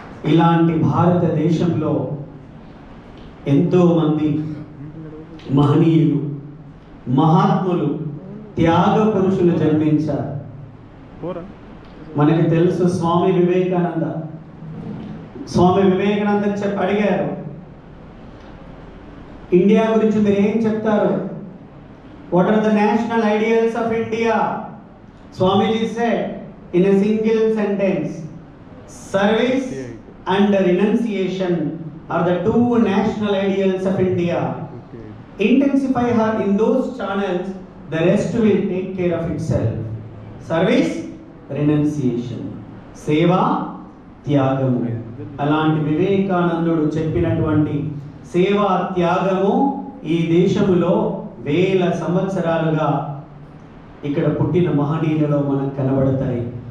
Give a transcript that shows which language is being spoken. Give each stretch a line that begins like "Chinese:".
Telugu: ఇలాంటి భారతదేశంలో ఎంతో మంది మహనీయులు, మహాత్ములు, త్యాగ పురుషులు జన్మించారు. మనకి తెలుసు స్వామి వివేకానంద. స్వామి వివేకానంద అడిగారు, ఇండియా గురించి మీరు ఏం చెప్తారు?
English: What are the national ideals of India? Swamiji said in a single sentence, service and renunciation are the 2 national ideals of India. Intensify her in those channels, the rest will take care of itself. Service, renunciation,
Telugu: సేవ, త్యాగము. అలాంటి వివేకానందుడు చెప్పినటువంటి సేవా త్యాగము ఈ దేశములో వేల సంవత్సరాలుగా ఇక్కడ పుట్టిన మహనీయులలో మనకు కనబడతాయి.